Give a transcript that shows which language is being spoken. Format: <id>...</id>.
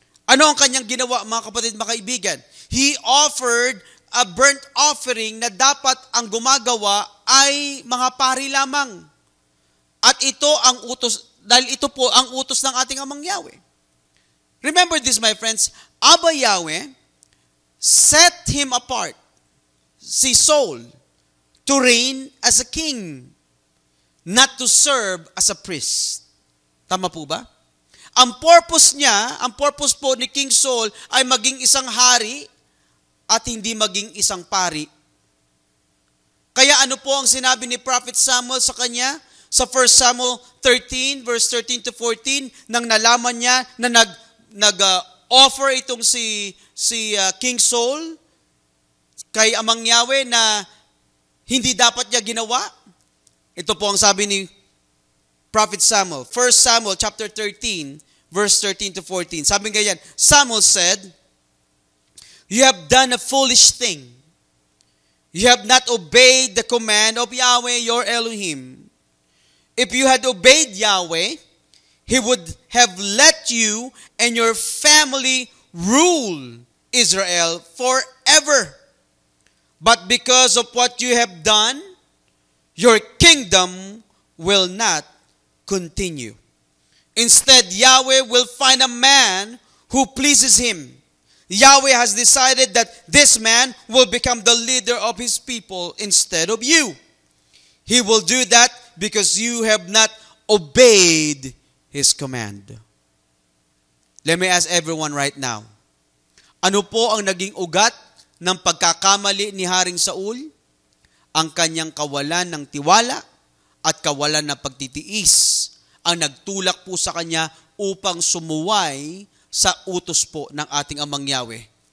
<tl>Ano ang kanyang ginawa, mga kapatid, mga kaibigan?</tl> <en>He offered a burnt offering</en> <tl>na dapat ang gumagawa ay mga pari lamang. At ito ang utos, dahil ito po ang utos ng ating Amang Yahweh.</tl> <en>Remember this, my friends, Abba Yahweh set him apart, si Saul, to reign as a king, not to serve as a priest.</en> <tl>Tama po ba? Ang purpose po ni King Saul ay maging isang hari at hindi maging isang pari. Kaya ano po ang sinabi ni Prophet Samuel sa kanya? Sa 1 Samuel 13, verse 13 to 14, nang nalaman niya na nag-offer itong si King Saul kay Amang Yahweh na hindi dapat niya ginawa. Ito po ang sabi ni Prophet Samuel. 1 Samuel chapter 13, verse 13 to 14. Sabi ganyan,</tl> <en>Samuel said, "You have done a foolish thing. You have not obeyed the command of Yahweh your Elohim. If you had obeyed Yahweh, He would have let you and your family rule Israel forever. But because of what you have done, your kingdom will not continue." Instead, Yahweh will find a man who pleases him. Yahweh has decided that this man will become the leader of his people instead of you. He will do that because you have not obeyed his command. Let me ask everyone right now,</en> <tl>ano po ang naging ugat ng pagkakamali ni Haring Saul? Ang kanyang kawalan ng tiwala at kawalan ng pagtitiis ang nagtulak po sa kanya upang sumuway sa utos po ng ating Amang Yahweh.</tl>